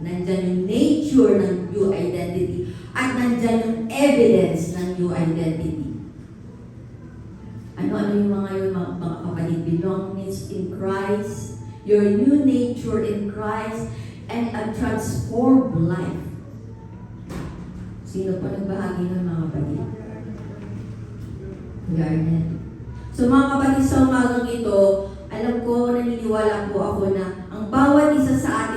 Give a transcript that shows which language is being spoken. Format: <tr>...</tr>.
<tl>Nandyan yung nature ng new identity. At nandyan yung evidence ng new identity. Ano-ano yung mga yun, mga kapatid?</tl> <en>Belongings in Christ, your new nature in Christ, and a transformed life.</en> <tl>Sino po nagbahagi ng mga kapatid? Garnet. So mga kapatid, sa umagang ito, alam ko, naniniwala po ako na ang bawat isa sa</tl>